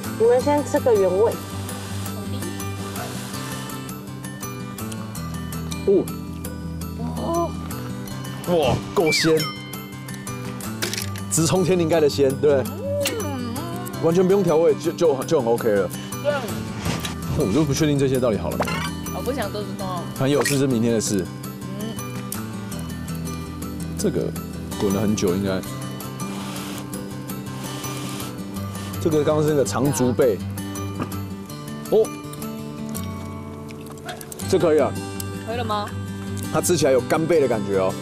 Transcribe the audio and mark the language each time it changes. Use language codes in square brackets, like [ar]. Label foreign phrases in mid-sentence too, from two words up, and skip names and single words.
[zh] 你們先吃個原味。哇，夠鮮，直衝天靈蓋的鮮，對。完全不用調味，就很 OK 了。對。我就不確定這些到底好了沒有。我不想都是通哦。很有事是明天的事。這個滾了很久，應該。這個剛剛是那個長足貝。這可以啊。可以了嗎？它吃起來有干貝的感覺哦。